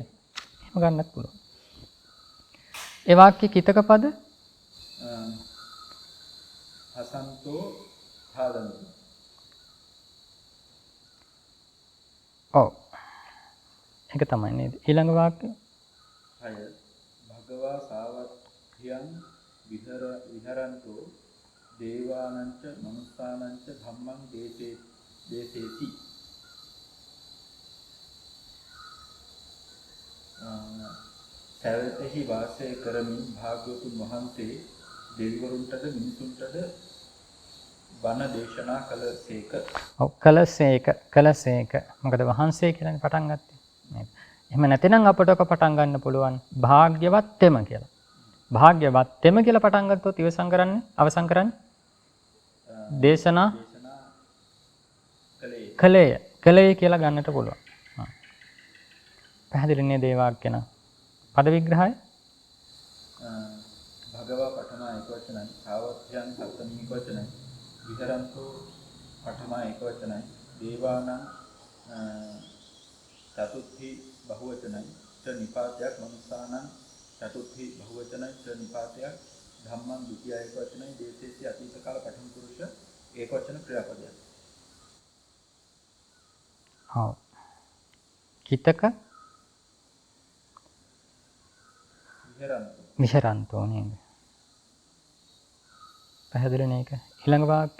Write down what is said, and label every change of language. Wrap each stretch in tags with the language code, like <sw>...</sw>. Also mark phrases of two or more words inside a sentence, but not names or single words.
<si>එහෙම ගන්නත් පුළුවන්. ඒ වාක්‍ය කිතක පද</si> <pi>හසන්තෝ खादंतो.</pi> <si>ඔව්. ඒක තමයි නේද? ඊළඟ වාක්‍ය.</si> <pi>හය භගවා සාවත්‍යං විහරන්තෝ දේවානංච මනුස්සානංච ධම්මං දේසේති.</pi> <si>සැවැතෙහි වාසය කරමින් භාග්‍යවතුන් වහන්සේ දෙවිවරුන්ටද මිනිසුන්ටද බණ දේශනා කළසේක. ඔව් කළසේක. මොකද වහන්සේ කියලානේ පටන් ගත්තේ. නේද? එහෙම නැතිනම් අපට ඔක පටන් ගන්න පුළුවන් භාග්‍යවත් තෙම කියලා. භාග්‍යවත් තෙම කියලා පටන් ගත්තොත් අවසන් කරන්නේ දේශනා කළේ කියලා ගන්නට පුළුවන්. පැහැදිලි නේද ඒ වාක්‍ය නම්? පද විග්‍රහය භගවා පඨම ඒකවචනයි සාවත්‍යං සප්තමී ඒකවචනයි විහරන්තෝ පඨම ඒකවචනයි දේවානං චතුත්ථි බහුවචනයි ච නිපාතයක් මනුස්සානං චතුත්ථි බහුවචනයි ච නිපාතයක් ධම්මං ဒုတိ ය ඒකවචනයි දේශේසි අතීත කාල පඨම පුරුෂ ඒකවචන ක්‍රියාපදයක්. ඔව්. කිතක විහරන්තෝ නේද? පැහැදිලි නේක? ඊළඟ වාක්‍ය</si>